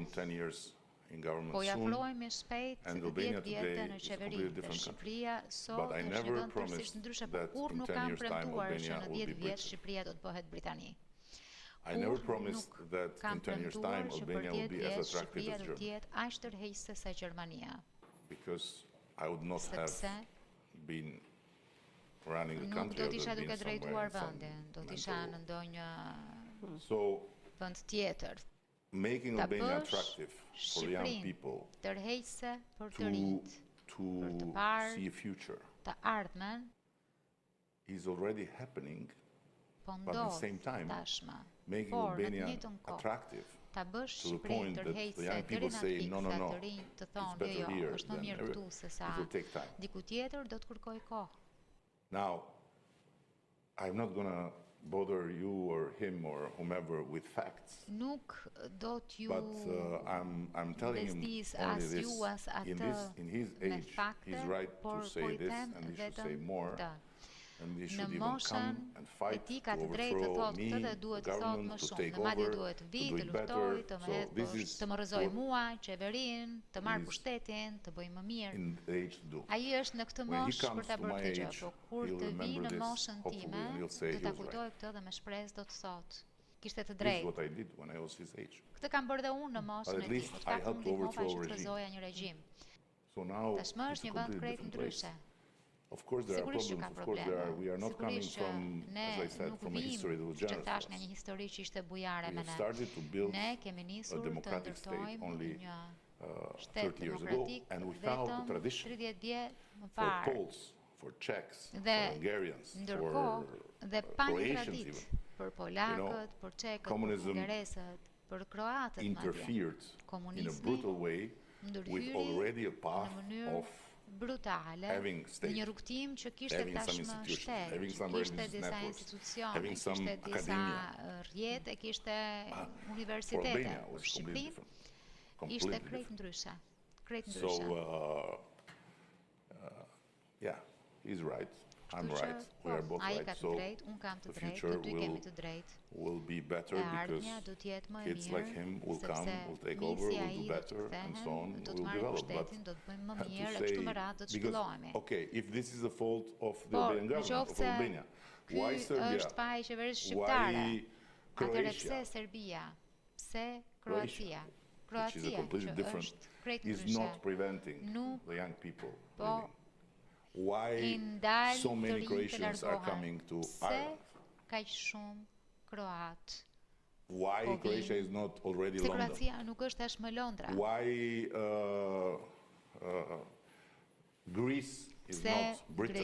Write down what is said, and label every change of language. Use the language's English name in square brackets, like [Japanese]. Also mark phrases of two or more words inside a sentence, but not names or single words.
[Albanian] po. [English] 10 years in government [Albanian] Po [English] soon. [Albanian] jafrohemi shpejt [English] and 10 Albania [Albanian] vjetë [English] today [Albanian] në [English] is a [Albanian] qeveri. [English] completely [Albanian] Dhe [English] different country. [Albanian] Shqipëria sot [English] But I [Albanian] është një [English] never [Albanian] vend përsisht [English] promised [Albanian] ndryshe, po [English] that [Albanian] kur [English] in [Albanian] nuk [English] 10 [Albanian] kam [English] years' time [Albanian] premtuar që [English] Albania [Albanian] në [English] will [Albanian] 10 [English] be [Albanian] vjet [English] Britain. [Albanian] Shqipëria do të bëhet Britani. [English] I never [Albanian] Kur [English] promised [Albanian] nuk [English] that in [Albanian] kam [English] 10 years' [Albanian] premtuar [English] time [Albanian] që për [English] Albania will [Albanian] 10 [English] be as [Albanian] vjet [English] attractive [Albanian] Shqipëria [English] as [Albanian] do të [English] Germany, [Albanian] jetë aq tërheqëse sa Gjermania. [English] because I would not have [Albanian] Sepse [English] been running the [Albanian] nuk [English] country. [Albanian] do [English] I [Albanian] të [English] would [Albanian] isha [English] have [Albanian] duke [English] been somewhere [Albanian] drejtuar [English] in some [Albanian] vendin, do të isha në [English] mental. [Albanian] ndonjë [English] So [Albanian] vend tjetër. [English] making [Albanian] Ta [English] Albania [Albanian] bësh [English] attractive for the young [Albanian] Shqipërinë [English] people [Albanian] tërheqëse për të [English] to [Albanian] rinjt, për të parë [English] see a future [Albanian] të ardhmen, [English] is already happening, [Albanian] po [English] but at the [Albanian] ndodh [English] same time [Albanian] tashmë. [English] making [Albanian] Por në të [English] Albania [Albanian] njëjtën kohë, [English] attractive [Albanian] ta bësh [English] to the [Albanian] Shqipërinë [English] point that the [Albanian] tërheqëse [English] young [Albanian] deri [English] people [Albanian] në [English] say, [Albanian] atë [English] no, [Albanian] pikë [English] no, [Albanian] sa [English] no, [Albanian] të rinj të [English] it's [Albanian] thonë [English] better [Albanian] jo, [English] here [Albanian] është më [English] than [Albanian] mirë [English] every- [Albanian] këtu se sa [English] it will take time. [Albanian] diku tjetër, do të kërkoj kohë. [English] Now, I'm not gonna bother you or him or whomever with facts, [Albanian] Nuk do t'ju [English] but I'm telling him [Albanian] bezdis [English] only as this. [Albanian] ju as atë [English] In his [Albanian] me [English] age, [Albanian] fakte, [English] he's right [Albanian] por [English] to [Albanian] po [English] say [Albanian] i [English] this, them and he should say [Albanian] vetëm [English] more, [Albanian] këtë. [English] and he [Albanian] Në [English] should even [Albanian] moshën [English] come and [Albanian] e [English] fight [Albanian] ti [English] to [Albanian] ka të drejtë të [English] overthrow [Albanian] thotë [English] me, [Albanian] këtë dhe [English] the [Albanian] duhet të thotë [English] government, [Albanian] më [English] to [Albanian] shumë. [English] take [Albanian] Në madje [English] over, [Albanian] duhet të vi, [English] to do [Albanian] të [English] it [Albanian] luftoj, [English] better. [Albanian] të më [English] So [Albanian] hedhë [English] this [Albanian] poshtë, [English] is [Albanian] të më rrëzoj [English] what [Albanian] mua, qeverinë, të marr [English] he's [Albanian] pushtetin, të bëj më mirë. [English] in the age to do. [Albanian] Ai është në këtë [English] When he [Albanian] moshë për [English] comes [Albanian] ta [English] to [Albanian] bërë [English] my [Albanian] këtë gjë, [English] age, [Albanian] po kur [English] he'll [Albanian] të vi [English] remember [Albanian] në [English] this, [Albanian] moshën [English] hopefully, time, and he'll say [Albanian] do [English] he [Albanian] ta [English] was [Albanian] kujtoj [English] right. [Albanian] këtë dhe me shpresë do të thotë. Kishte të [English] This is [Albanian] drejtë. [English] what I did when I was his age. [Albanian] Këtë kam bërë dhe unë në moshën [English] But [Albanian] e [English] at [Albanian] tij, [English] least [Albanian] po të [English] I [Albanian] paktën [English] helped to [Albanian] ndihmova [English] overthrow [Albanian] që [English] a [Albanian] të [English] regime. [Albanian] rrezoja një regjim. [English] So now [Albanian] Tashmë [English] it's [Albanian] është [English] a [Albanian] një vend [English] completely [Albanian] krejt [English] different place. [Albanian] ndryshe. [English] Of course there are [Albanian] Sigurisht që [English] problems. [Albanian] ka [English] Of course [Albanian] probleme. [English] we are not coming [Albanian] Sigurisht që [English] from, [Albanian] ne [English] as I said, [Albanian] nuk [English] from a history that was [Albanian] vim, që [English] generous [Albanian] thash [English] for [Albanian] nga [English] us. [Albanian] një histori që ishte bujare [English] We [Albanian] me [English] have [Albanian] ne. [English] started to build [Albanian] Ne kemi [English] a [Albanian] nisur të [English] democratic state [Albanian] ndërtojmë [English] only [Albanian] një [English] 30 years ago, [Albanian] demokratik [English] and without [Albanian] vetëm [English] the tradition [Albanian] 30 vjet më [English] for [Albanian] parë. [English] Poles, for Czechs, for [Albanian] Dhe [English] Hungarians, [Albanian] ndërkohë [English] for [Albanian] dhe pa një [English] Croatians [Albanian] tradit [English] even, [Albanian] për polakët, për çekët, për [English] communism [Albanian] hungaresët, për kroatët madje. [English] interfered in a [Albanian] Komunizmi [English] brutal way with [Albanian] ndërhyri [English] already a [Albanian] në [English] path [Albanian] mënyrë [English] of [Albanian] brutale [English] having [Albanian] në [English] state, [Albanian] një rrugtim që kishte [English] having some [Albanian] tashmë [English] institutions, [Albanian] shtet, [English] having some [Albanian] kishte [English] religious [Albanian] disa [English] networks, [Albanian] institucione, [English] having some [Albanian] kishte disa [English] academia. [Albanian] rrjete, kishte [English] For [Albanian] universitete. [English] Albania [Albanian] Për [English] was completely [Albanian] Shqipërinë [English] different. [Albanian] ishte [English] Completely [Albanian] krejt [English] different. [Albanian] ndryshe. Krejt [English] So, [Albanian] ndryshe. [English] yeah, he's right. I'm [Albanian] Kështu që, [English] right. We are both [Albanian] ai [English] right. [Albanian] ka të [English] So [Albanian] drejtë, unë kam [English] the [Albanian] të drejtë, [English] future [Albanian] të dy kemi të drejtë. [English] will be better [Albanian] E [English] because [Albanian] ardhmja do të jetë më e [English] kids like him [Albanian] mirë, [English] will come, [Albanian] sepse [English] will take [Albanian] nisi [English] over, will [Albanian] ai [English] do [Albanian] do të [English] better, and so on, [Albanian] kthehen, do [English] will [Albanian] të marrë [English] develop. But [Albanian] pushtetin, do të bëjmë më [English] to [Albanian] mirë, e [English] say, [Albanian] kështu me radhë do të [English] because, [Albanian] zhvillohemi. [English] okay, if this is the fault of the [Albanian] Por, [English] Albanian [Albanian] në [English] government, [Albanian] qoftë [English] of [Albanian] se [English] Albania, [Albanian] ky [English] why Serbia? [Albanian] është faji i qeverisë shqiptare, [English] Why [Albanian] atëherë pse [English] Croatia? [Albanian] Serbia? Pse Kroacia? [English] which is a completely different, is not preventing the young people leaving. Why so many Croatians are coming to Ireland? Why Croatia is not already London? Why Greece is not Britain?